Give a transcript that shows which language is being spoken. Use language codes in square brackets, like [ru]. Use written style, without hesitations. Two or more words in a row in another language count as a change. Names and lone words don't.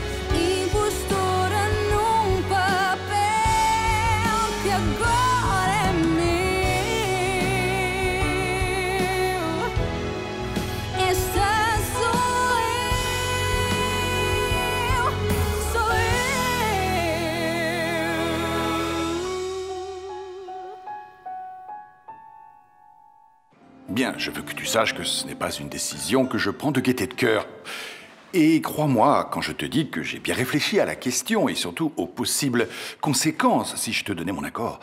[pt] Impostora num papel que agora é meu. Esta sou eu, sou [fr] Bien, je veux que tu saches que ce n'est pas une décision que je prends de gaieté de cœur. Et crois-moi quand je te dis que j'ai bien réfléchi à la question et surtout aux possibles conséquences si je te donnais mon accord.